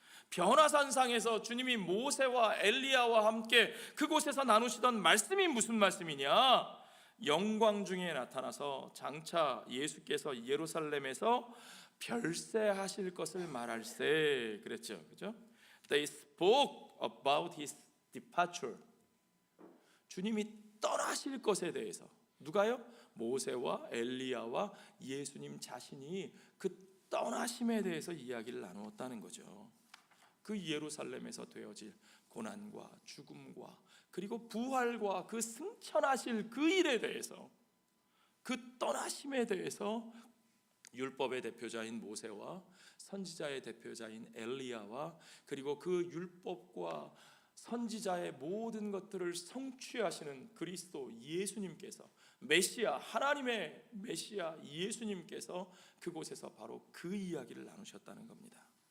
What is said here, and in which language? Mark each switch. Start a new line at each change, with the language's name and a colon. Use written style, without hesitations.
Korean: 변화산상에서 주님이 모세와 엘리야와 함께 그곳에서 나누시던 말씀이 무슨 말씀이냐? 영광 중에 나타나서 장차 예수께서 예루살렘에서 별세하실 것을 말할세 그랬죠. 그죠?
English: They spoke about his departure.
Korean: 주님이 떠나실 것에 대해서 누가요? 모세와 엘리야와 예수님 자신이 그 떠나심에 대해서 이야기를 나누었다는 거죠. 그 예루살렘에서 되어질 고난과 죽음과 그리고 부활과 그 승천하실 그 일에 대해서, 그 떠나심에 대해서 율법의 대표자인 모세와 선지자의 대표자인 엘리야와 그리고 그 율법과 선지자의 모든 것들을 성취하시는 그리스도 예수님께서, 메시아, 하나님의 메시아 예수님께서 그곳에서 바로 그 이야기를 나누셨다는 겁니다.